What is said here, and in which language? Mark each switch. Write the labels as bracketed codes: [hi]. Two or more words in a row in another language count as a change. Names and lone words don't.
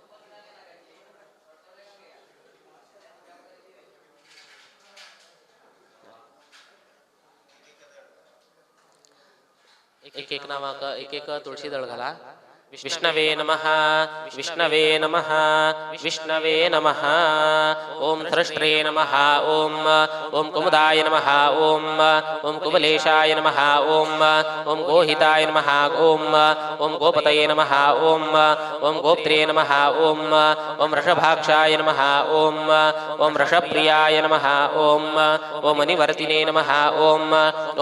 [kok] एक एक नावाका एक एक तुळशी दळ घाला [sa] विष्णवे नमः विष्णवे नमः विष्णवे नमः ओम थ्रष्ट्रे नमः ओम ओम कुमुदाय नमः ओम ओम कुबलेशाय नमः ओम ओम गोहिताय नमः ओम ओम गोपतये नमः ओम ओम गोप्त्रे नमः ओम ओम वृषभाक्षाय नमः ओम ओम वृषप्रियाय नमः ओम ओम निवर्तिने नमः ओम ओम